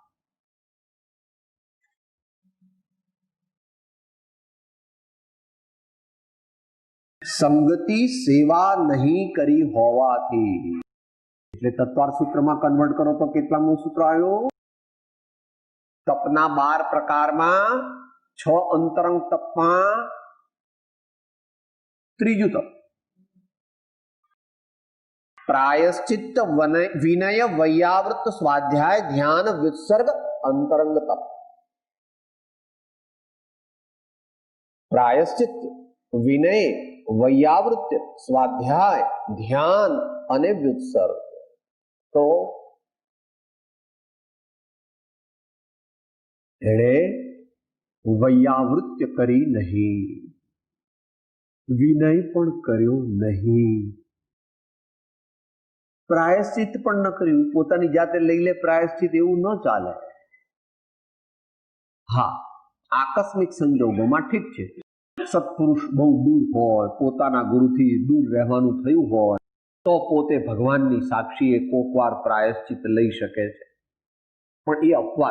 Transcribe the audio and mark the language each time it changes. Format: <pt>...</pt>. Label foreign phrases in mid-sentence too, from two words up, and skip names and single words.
<gu>સંગતિ સેવા નહીં કરી હોવાથી એટલે તત્વાર સૂત્રમાં કન્વર્ટ કરો તો કેટલામું સૂત્ર આવ્યું? તપના 12 પ્રકારમાં 6 અંતરંગ તપમાં ત્રીજું તપ</gu> <sa>प्रायश्चित्त विनय वैयावृत्त स्वाध्याय ध्यान विसर्ग अंतरंग तप। प्रायश्चित्त विनय वैयावृत्त स्वाध्याय ध्यान अने विसर्ग।</sa> <gu>તો એણે વૈયાવૃત્ય કરી નહીં, વિનય પણ કર્યો નહીં, પ્રાયશ્ચિત પણ ન कर्યું, પોતાની જાતે લઈ લે પ્રાયશ્ચિત એવું ન ચાલે। હા, આકસ્મિક સંજોગોમાં ઠીક છે, સત્પુરુષ બહુ દૂર હોય, પોતાના ગુરુથી દૂર રહેવાનું થયું હોય તો પોતે ભગવાનની સાક્ષીએ કોકવાર પ્રાયશ્ચિત લઈ શકે છે, પણ એ અપવાદ।</gu>